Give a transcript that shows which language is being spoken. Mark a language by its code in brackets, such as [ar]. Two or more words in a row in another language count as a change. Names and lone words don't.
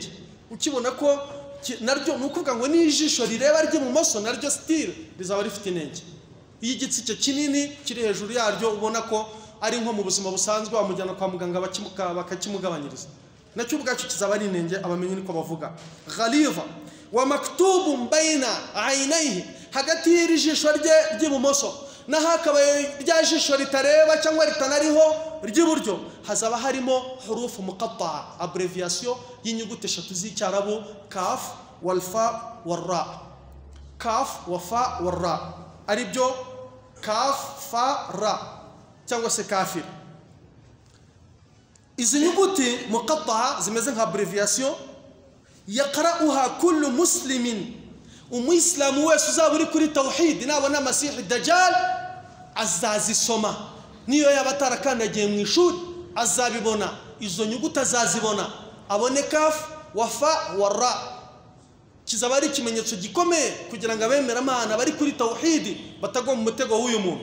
[rw] Ukibona ko naryo nukuvuga ngo ni ijisho rireba ry'ibumoso, naryo still rizaba rifite inenge. Iyi gitsike kinini kiri hejuru yaryo ubona ko ari nko mu buzima busanzwe wamujyana kwa muganga bakakimugabanyiriza, nacyo ubwacyo kizaba ari inenge. Abamenyi niko bavuga. [ar] غليظ ومكتوب بين عينيه, [rw] hagati y'iri jisho rye ry'ibumoso na hakabaye rya jisho ritareba cyangwa ritanariho ry'iburyo, hazaba harimo [ar] حروف مقطعة, [rw] abbreviation y'inyuguti eshatu z'icyarabu, [ar] كاف والفاء والراء. كاف وفاء والراء, [rw] ari byo [ar] كاف فاء راء [rw] cyangwa se [ar] kafir. [rw] Izi nyuguti muqatta'a zimeze nka abbreviation, [ar] يقرؤها كل مسلم, [rw] umuyisilamu wese uzaba uri kuri tawhid nabona Masihi Dajjal azazisoma, niyo yaba atarakandagiye mu ishuri azabibona, izo nyuguti azazibona, abone [ar] كاف وفاء وراء [rw] kizaba ari ikimenyetso gikomeye kugira ngo abemera Imana bari kuri tauhidi batagwa mu mutego w'uyu muntu.